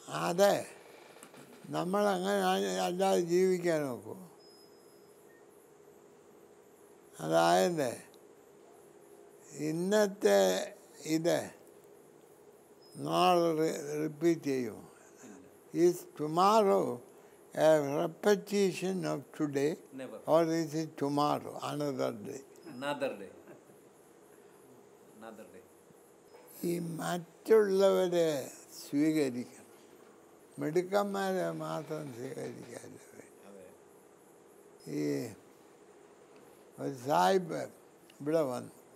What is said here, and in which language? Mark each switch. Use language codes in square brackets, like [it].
[ml] അതെ, നമ്മളങ്ങനെ അല്ലാതെ ജീവിക്കാൻ നോക്കൂ. അതായത് ഇന്നത്തെ ഇത് നാളെ റിപ്പീറ്റ് ചെയ്യും. [en] Is tomorrow a repetition of today? Never. Or is it tomorrow, another day? Another day. [ml] ഈ മറ്റുള്ളവരെ സ്വീകരിക്കണം, മിടുക്കന്മാരെ മാത്രം സ്വീകരിക്കാതെ. ഈ ഒരു സാഹിബ് ഇവിടെ വന്നു.